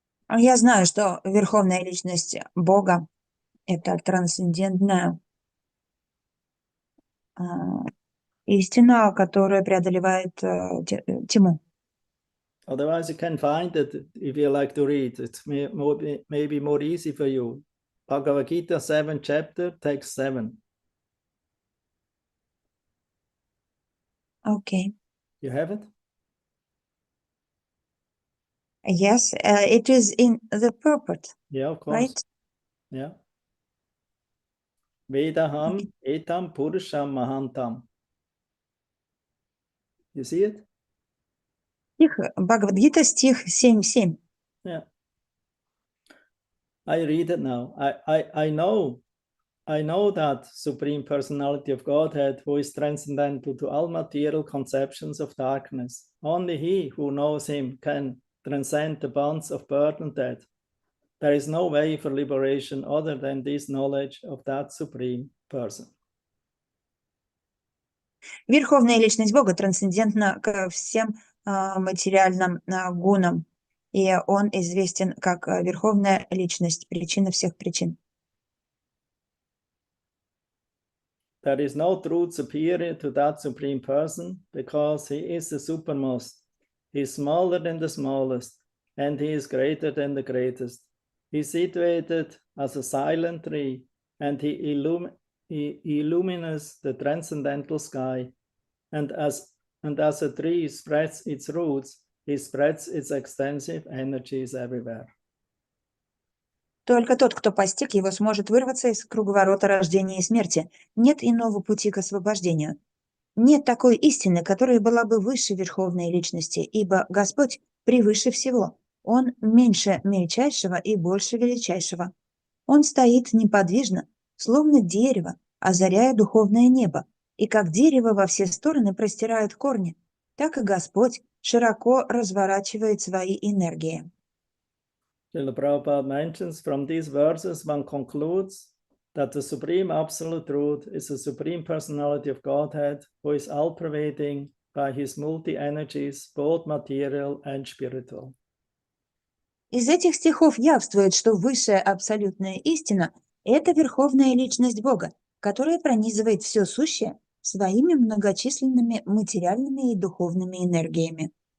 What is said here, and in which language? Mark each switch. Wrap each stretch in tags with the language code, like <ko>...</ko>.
<ru>Я знаю, что Верховная Личность Бога – это трансцендентная истина, которая преодолевает тьму.</ru> <en>Otherwise, you can find it if you like to read. It's maybe more easy for you. Bhagavad Gita 7th chapter, text 7. Okay. You have it? Yes, it is in the purport. Yeah, of course. Right? Yeah.</en> <sa>Vedaham etam purusham mahantam.</sa> <en>You see it?</en> <ru>Стих Бхагавад-гита, стих 7.7.</ru> <en>Yeah. I read it now. I know that Supreme Personality of Godhead, who is transcendental to all material conceptions of darkness. Only he who knows him can transcend the bonds of birth and death. There is no way for liberation other than this knowledge of that Supreme Person.</en> <ru>Верховная Личность Бога трансцендентна ко всем материальным гунам, и Он известен как Верховная Личность, причина всех причин.</ru> <en>There is no truth superior to that Supreme Person, because he is the supermost. He is smaller than the smallest, and he is greater than the greatest. He is situated as a silent tree, and he illumines the transcendental sky. And as a tree spreads its roots, he spreads its extensive energies everywhere.</en> <ru>Только тот, кто постиг его, сможет вырваться из круговорота рождения и смерти. Нет иного пути к освобождению. Нет такой истины, которая была бы выше Верховной Личности, ибо Господь превыше всего. Он меньше мельчайшего и больше величайшего. Он стоит неподвижно, словно дерево, озаряя духовное небо, и как дерево во все стороны простирает корни, так и Господь широко разворачивает свои энергии.</ru> <en>Srila Prabhupada mentions from these verses, one concludes that the Supreme Absolute Truth is the Supreme Personality of Godhead, who is all-pervading, by his multi-energies, both material and spiritual.</en> <ru>Из этих стихов явствует, что высшая абсолютная истина – это верховная личность Бога, которая пронизывает все сущее своими многочисленными материальными и духовными энергиями.</ru>